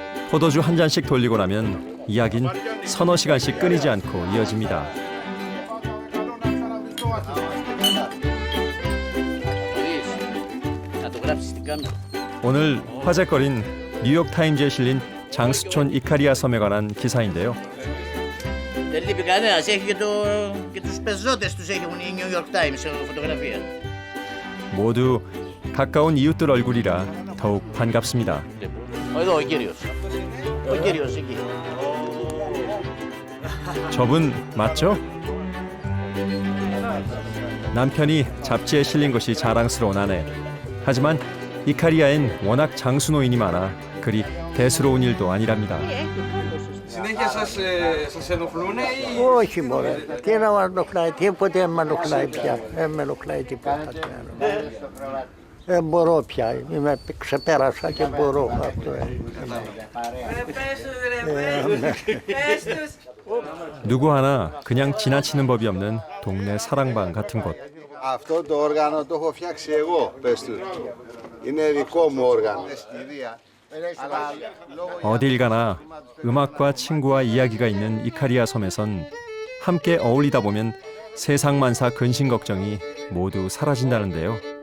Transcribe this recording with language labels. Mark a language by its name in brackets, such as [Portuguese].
[Korean] 포도주 한 잔씩 돌리고 나면 이야긴 서너 시간씩 끊이지 않고 이어집니다. 오늘 화제거린 뉴욕타임즈에 실린 장수촌 이카리아 섬에 관한 기사인데요. [Greek] Δεν λείπει κανένας, έχει και τους πεζότες τους έχουν οι New York Times φωτογραφία. [Korean] 모두 가까운 이웃들 얼굴이라 더욱 반갑습니다. [Greek] Εδώ ο κύριος. Ο κύριος εκεί. [Korean] 저분 맞죠? 남편이 잡지에 실린 것이 자랑스러운 아내. 하지만 이카리아엔 워낙 장수 노인이 많아 그리 대수로운 일도 아니랍니다. [Greek] Συνέχεια σας ενοχλούνε ή... Όχι μωρέ, τι να με ενοχλάει, τίποτε δεν με ενοχλάει πια, δεν με ενοχλάει τίποτα. Δεν μπορώ πια, ξεπέρασα και μπορώ αυτό. [Korean] 누구 하나 그냥 지나치는 법이 없는 동네 사랑방 같은 곳. [Greek] Αυτό το όργανο το έχω φτιάξει εγώ, πες του. Είναι δικό μου όργανο. [Korean] 어딜 가나 음악과 친구와 이야기가 있는 이카리아 섬에선 함께 어울리다 보면 세상만사 근심 걱정이 모두 사라진다는데요.